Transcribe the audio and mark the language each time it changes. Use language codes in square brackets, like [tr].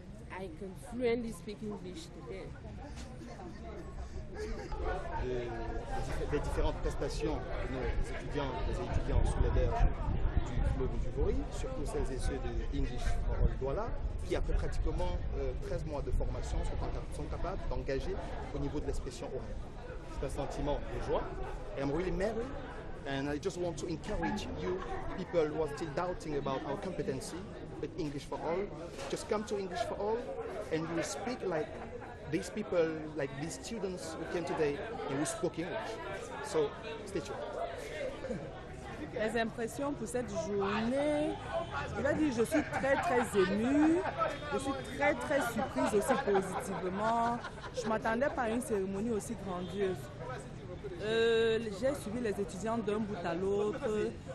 [en] I can fluently speak English today. [fr] Des différentes prestations de nos étudiants, des étudiants sous les berges du fleuve du Vori, surtout celles et ceux de English for All Douala, qui après pratiquement 13 mois de formation sont capables d'engager au niveau de l'expression orale. C'est un sentiment de joie. [en] And I'm really merry, and I just want to encourage you, people who are still doubting about our competency with English for All, just come to English for All and you will speak like these people, like these students who came today and who spoke English. So, stay tuned. [fr] Les impressions pour cette journée, je vais dire, je suis très émue, je suis très surprise aussi positivement. Je ne m'attendais pas à une cérémonie aussi grandiose. J'ai suivi les étudiants d'un bout à l'autre.